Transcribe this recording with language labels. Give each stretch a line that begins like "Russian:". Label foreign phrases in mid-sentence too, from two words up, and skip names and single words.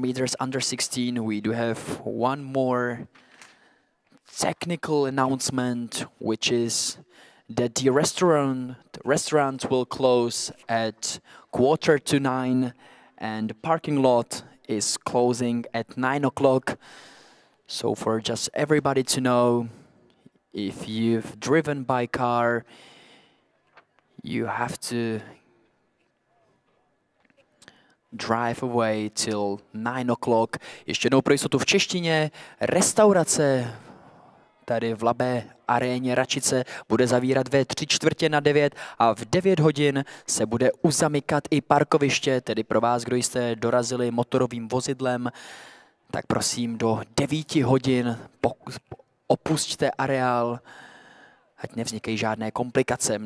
English: meters under 16, we do have one more technical announcement, which is that the restaurant will close at 8:45 and the parking lot is closing at 9 o'clock. So for just everybody to know, if you've driven by car, you have to drive away till 9 o'clock.
Czech: Ještě jednou pro jistotu v češtině. Restaurace tady v Labé aréně Račice bude zavírat ve 8:45 a v 9 hodin se bude uzamykat i parkoviště, tedy pro vás, kdo jste dorazili motorovým vozidlem, tak prosím do 9 hodin opusťte areál, ať nevznikají žádné komplikace.